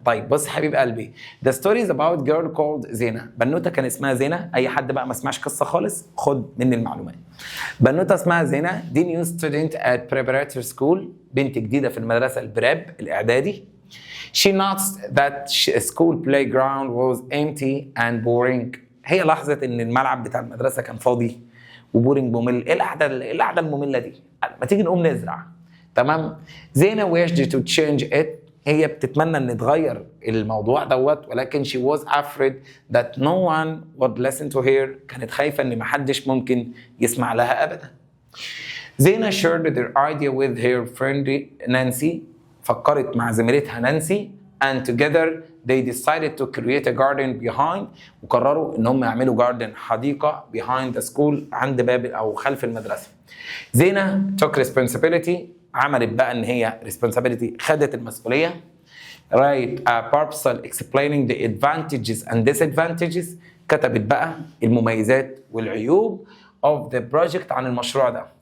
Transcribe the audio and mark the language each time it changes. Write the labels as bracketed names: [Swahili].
[Arabic] طيب بص حبيب قلبي [English] the story is about girl called زينة. [Arabic] بنوته كان اسمها زينة. اي حد بقى ما سمعش قصه خالص خد مني المعلومات. بنوته اسمها زينة دي [English] new student at preparatory school [Arabic] بنت جديده في المدرسه البراب الاعدادي. [English] she noticed that school playground was empty and boring. [Arabic] هي لاحظت ان الملعب بتاع المدرسه كان فاضي وبورينج ممل. ايه القعده الممله دي؟ ما تيجي نقوم نزرع. تمام. [English] زينة wished to change it [Arabic] هي بتتمنى ان تغير الموضوع دوت ولكن [English] she was afraid that no one would listen to her. [Arabic] كانت خايفة ان محدش ممكن يسمع لها ابدا. [English] زينة shared their idea with her friend Nancy [Arabic] فكرت مع زميلتها نانسي [English] and together they decided to create a garden behind [Arabic] وقرروا ان هم يعملوا [English] garden حديقة behind the school [Arabic] عند باب او خلف المدرسة. [English] زينة took responsibility [Arabic] عملت بقى ان هي [English] responsibility [Arabic] خدت المسؤوليه. [English] write a proposal explaining the advantages and disadvantages [Arabic] كتبت بقى المميزات والعيوب [English] of the project [Arabic] عن المشروع ده.